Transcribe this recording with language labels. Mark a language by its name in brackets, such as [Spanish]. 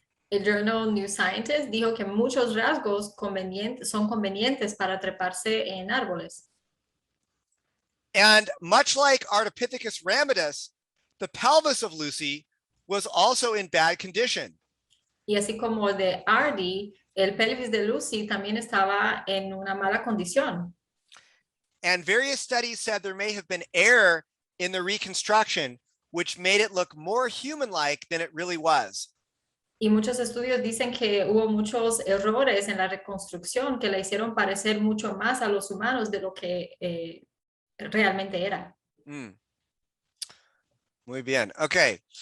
[Spanish] El journal New Scientist dijo que muchos rasgos son convenientes para treparse en árboles. [English] And much like Ardipithecus ramidus, the pelvis of Lucy was also in bad condition. [Spanish] Y así como el de Ardy, el pelvis de Lucy también estaba en una mala condición. [English] And various studies said there may have been error in the reconstruction, which made it look more human-like than it really was. [Spanish] Y muchos estudios dicen que hubo muchos errores en la reconstrucción que la hicieron parecer mucho más a los humanos de lo que realmente era. Muy bien. Okay.